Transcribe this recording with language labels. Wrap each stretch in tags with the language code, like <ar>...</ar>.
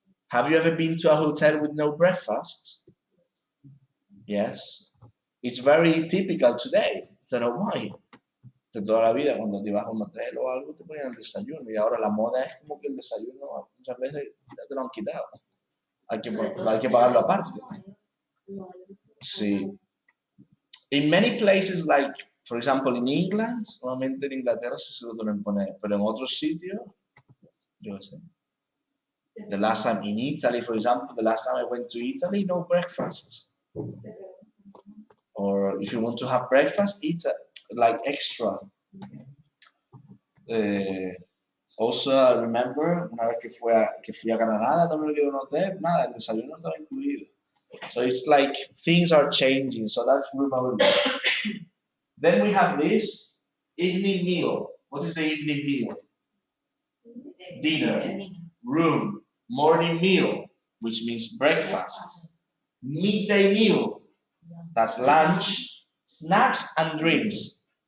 <en>Have you ever been to a hotel with no breakfast? Yes. It's very typical today. Don't know why.</en> <es>de toda la vida, cuando te ibas a un hotel o algo, te ponían el desayuno. Y ahora la moda es como que el desayuno muchas veces ya te lo han quitado. Hay que pagarlo aparte. Sí.</es> <en>In many places, like, for example, in England,</en> <es>normalmente en Inglaterra se lo suelen poner, pero en otros sitios, yo qué sé.</es> <en>The last time in Italy, for example, the last time I went to Italy, no breakfast. Or if you want to have breakfast, eat like extra. Also, I remember</en> <es>una vez que fui a Granada, también me quedé en un hotel, nada, el desayuno estaba incluido.</es> <en>So it's like things are changing, so that's remote. Then we have this evening meal. What is the evening meal? Dinner, room, morning meal, which means breakfast, midday meal, that's lunch, snacks and drinks.</en>